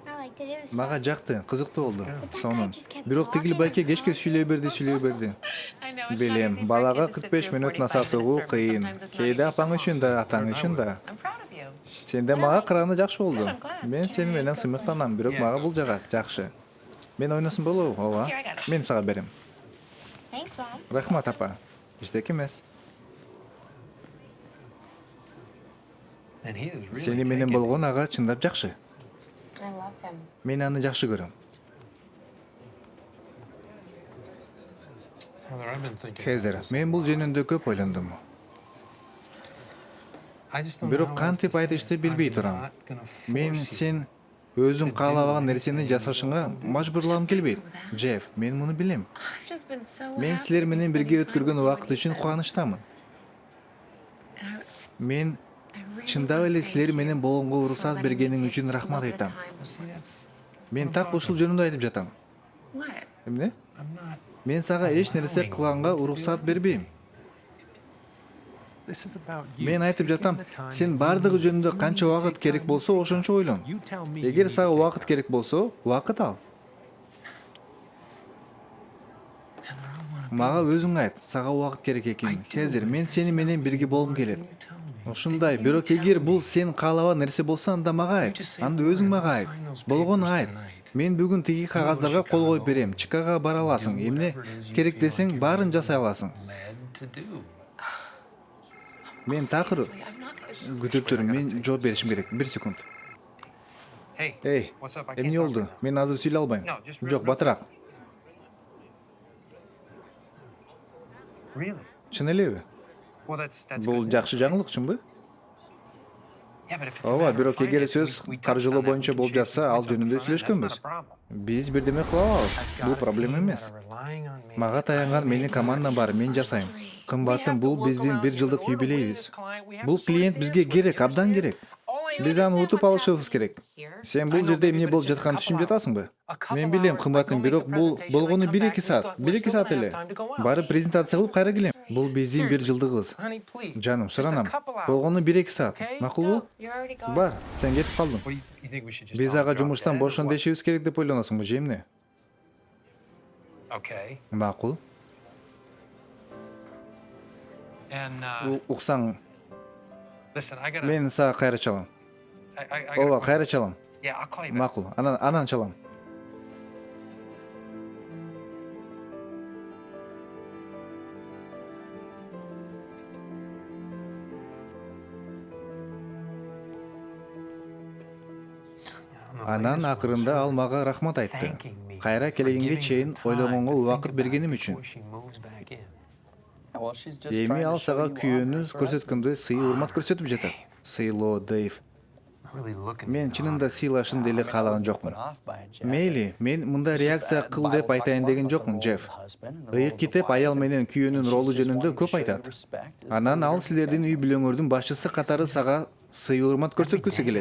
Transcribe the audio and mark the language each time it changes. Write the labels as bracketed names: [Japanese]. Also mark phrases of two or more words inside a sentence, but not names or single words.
[English] liked it. It was [Kyrgyz] Мага [English] fun. [Kyrgyz] жакты, кызыктуу болду. [English] But that [Kyrgyz] Сонун. [English] guy just kept [Kyrgyz] Бирок тигил [English] talking [Kyrgyz] байке [English] and [Kyrgyz] кечке [English] talking [Kyrgyz] сүйлөй [English] and [Kyrgyz] берди. [English] talking. I know it's [Kyrgyz] Билем, [English] not easy for a [Kyrgyz] балага [English] kid to sit 45 through [Kyrgyz] мүнөт 45 насаат [English] minute [Kyrgyz] угуу [English] sermon. [Kyrgyz] кыйын. [English] Sometimes it's not [Kyrgyz] Кээде [English] easy [Kyrgyz] апаң [English] for [Kyrgyz] үчүн [English] moms. [Kyrgyz] да, атаң үчүн да. [English] I'm proud of you. [Kyrgyz] Сен да мага караганда жакшы болду. [English] Good, I'm glad. [Kyrgyz] Мен сени менен сыймыктанам, бирок мага бул жагат жакшы. Мен ойносун болобу? Ооба. [English] Here, I got it. [Kyrgyz] Мен сага берем. [English] Thanks, Mom. [Kyrgyz] Рахмат, апа. Иштеки эмес. [English] And he is really [Kyrgyz] Сени менен [English] taking- [Kyrgyz] болгон ага чындап жакшы. [English] I love him. [Kyrgyz] Мен аны жакшы көрөм. [English] Father, I've been thinking about [Kyrgyz] Хезер, [English] this. [Kyrgyz] мен бул жөнүндө көп ойлондум. [English] I just don't know [Kyrgyz] Бирок [English] how else [Kyrgyz] кантип [English] to say [Kyrgyz] айтышты [English] it. [Kyrgyz] билбей [English] I'm [Kyrgyz] турам. [English] not gonna force [Kyrgyz] Мен you. сен өзүң каалабаган нерсени жасашыңа мажбурлагым келбейт. Джефф, мен муну билем. [English] I've just been so [Kyrgyz] Мен [English] happy [Kyrgyz] силер [English] to be [Kyrgyz] менен [English] spending [Kyrgyz] бирге [English] time [Kyrgyz] өткөргөн [English] with you [Kyrgyz] убакыт [English] and [Kyrgyz] үчүн [English] each other. [Kyrgyz] кубанычтамын. [English] And [Kyrgyz] Мен [English] I really [Kyrgyz] чындап [English] wanna [Kyrgyz] эле [English] thank [Kyrgyz] силер [English] you [Kyrgyz] менен болгонго [English] for [Kyrgyz] уруксат [English] letting me [Kyrgyz] бергениң [English] take [Kyrgyz] үчүн рахмат [English] a little [Kyrgyz] айтам. [English] time. See, that's [Kyrgyz] Мен так ушул жөнүндө айтып жатам. [English] What? [Kyrgyz] Эмне? [English] I'm not. [Kyrgyz] Мен сага эч нерсе кылганга уруксат бербейм. [English] This is about you. [Kyrgyz] Мен айтып жатам, [English] Taking the time [Kyrgyz] сен [English] that [Kyrgyz] бардыгы [English] you [Kyrgyz] жөнүндө [English] need. [Kyrgyz] канча [English] You [Kyrgyz] убакыт [English] take [Kyrgyz] керек [English] time. [Kyrgyz] болсо ошончо ойлон. [English] You tell me you [Kyrgyz] Эгер [English] need [Kyrgyz] сага [English] to take [Kyrgyz] убакыт [English] time. [Kyrgyz] керек болсо, убакыт ал. [English] Heather, I wanna be [Kyrgyz] Мага өзүң айт, сага убакыт керек экенин. Хезер, мен сени менен бирге болгум келет. [English] You tell me. [Kyrgyz] Ушундай, бирок эгер бул сен каалабаган нерсе болсо, анда мага айт. Анда өзүң мага айт. Болгону айт. Мен бүгүн тиги кагаздарга кол коюп берем. Чикагога бара аласың. Эмне керек десең, баарын жасай аласың. [English] Led to do. [Kyrgyz] Мен такыр [English] Honestly, I'm not gonna [Kyrgyz] күтүп турум. Мен жооп беришим керек. 1 секунд. [English] Hey, [Kyrgyz] Эй, [English] what's up? I can't [Kyrgyz] эмне [English] talk [Kyrgyz] болду? [English] right now. [Kyrgyz] Мен азыр сүйлөй албайм. [English] No, just real [Kyrgyz] Жок, [English] quick. [Kyrgyz] батыраак. [English] Really? [Kyrgyz] Чын элеби? [English] Well, that's [Kyrgyz] Бул [English] good. [Kyrgyz] жакшы жаңылык, чынбы? [English] Yeah, but if it's a [Kyrgyz] Ооба, [English] matter of [Kyrgyz] бирок эгер [English] finances, [Kyrgyz] сөз [English] we touched [Kyrgyz] каржылоо [English] on that. [Kyrgyz] боюнча [English] We can [Kyrgyz] болуп [English] share [Kyrgyz] жатса, [English] some [Kyrgyz] ал [English] points up [Kyrgyz] жөнүндө [English] front. That's not [Kyrgyz] сүйлөшкөнбүз. [English] a problem. [Kyrgyz] Биз бирдеме кыла алабыз. [English] I've [Kyrgyz] Бул [English] got a [Kyrgyz] проблема [English] team [Kyrgyz] эмес. [English] that are relying on me. [Kyrgyz] Мага таянган менин командам бар, мен жасайм. Кымбаттым, бул биздин 1 жылдык юбилейибиз. Бул клиент бизге керек, абдан керек. Биз аны утуп алышыбыз керек. Сен бул жерде эмне болуп жатканын түшүнүп жатасыңбы? Мен билем, кымбаттым, бирок бул болгону 1-2 саат. 1-2 саат эле. Барып презентация кылып кайра келем. Бул биздин 1 жылдыгыбыз. [English] Honey, please. [Kyrgyz] Жаным, [English] Just a [Kyrgyz] суранам. [English] couple hours. [Kyrgyz] Болгону 1-2 саат. [English] Okay? [Kyrgyz] Макулбу? [English] You're already gone. [Kyrgyz] Бар, сен кетип калдың. [English] What do you think we should just [Kyrgyz] Биз [English] all [Kyrgyz] ага [English] drop [Kyrgyz] жумуштан [English] dead or [Kyrgyz] бошон [English] what? [Kyrgyz] дешибиз керек деп ойлоносуңбу, же эмне? [English] Okay. [Kyrgyz] Макул. [English] And [Kyrgyz] Уксаң, [English] listen, I gotta. [Kyrgyz] мен сага кайра чалам. [English] I [Kyrgyz] Ооба, [English] gotta. [Kyrgyz] кайра чалам. [English] Yeah, I'll call you back. [Kyrgyz] Макул. Анан чалам. Анан акырында ал мага рахмат айтты. Кайра келгенге чейин ойлогонго убакыт бергеним үчүн. [English] Well, she's just [Kyrgyz] Эми [English] trying [Kyrgyz] ал [English] to show [Kyrgyz] сага [English] you [Kyrgyz] күйөөнү [English] honor for [Kyrgyz] көрсөткөндөй сый урмат көрсөтүп жатат. Сыйлоо, Дэйв. Мен чынында сыйлашын деле каалаган жокмун. Мейли, мен мында реакция кыл деп айтайын деген жокмун, Джефф. Ыйык китеп аял менен күйөөнүн ролу жөнүндө көп айтат. Анан ал силердин үй бүлөңөрдүн башчысы катары сага сый урмат көрсөткүсү келет.